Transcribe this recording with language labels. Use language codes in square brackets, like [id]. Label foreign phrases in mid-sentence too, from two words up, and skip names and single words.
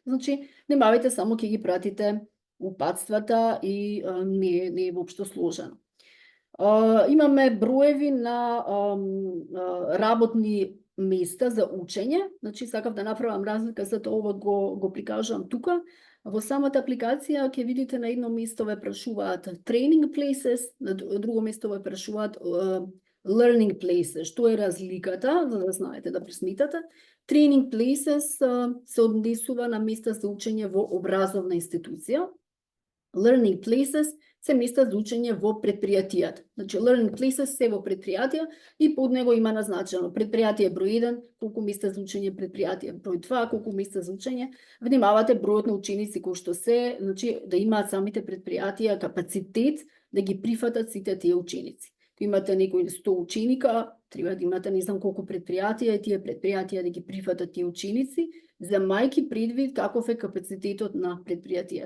[mk] Значи, немавајте, само ќе ги пратите упатствата и не е воопшто сложено. Имаме броеви на работни места за учење, значи сакав да направам разлика, затоа ова го прикажувам тука. Во самата апликација ќе видите на едно место ве прашуваат [en] training places, [mk] на друго место ве прашуваат [en] learning places. [mk] Што е разликата, за да знаете, да пресметате? [en] Training places [mk] се однесува на места за учење во образовна институција. [en] Learning places [mk] се места за учење во предпријатијата. Значи, [en] learning places [mk] се во предпријатија и под него има назначено предпријатие број 1, колку места за учење, предпријатие број 2, колку места за учење. Внимавате бројот на ученици кои што се, значи да имаат самите предпријатија капацитет да ги прифатат сите тие ученици. Имате некои 100 ученика, треба да имате не знам колку предпријатија и тие предпријатија да ги прифатат тие ученици, земајки предвид каков е капацитетот на предпријатијата.